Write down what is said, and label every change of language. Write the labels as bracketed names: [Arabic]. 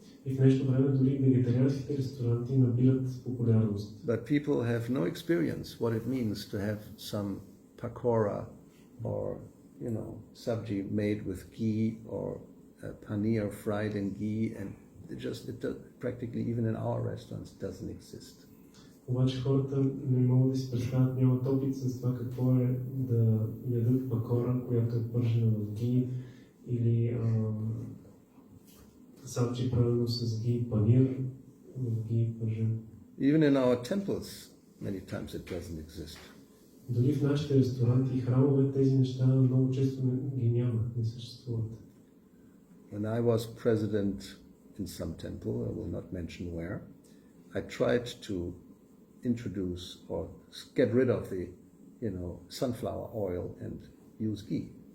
[Bulgarian] И в днешно време дори вегетарианските ресторанти набират популярност. [English] But people have no experience what it means to have some pakora or, sabji made with ghee or paneer fried in ghee, and practically even in our restaurants doesn't exist. [Bulgarian] Обаче хората не могат да си представят, нямат опит с това какво е да ядат пакора, която е пържена в ги, или сабчи правено с ги панир, в ги пържен. [English] Even in our temples, many times it doesn't exist. [Bulgarian] Дори в нашите ресторанти и храмове тези неща много често ги няма, не съществуват. [English] When I was president in some temple, I will not mention where, I tried to introduce or get rid of the, sunflower oil and use ghee.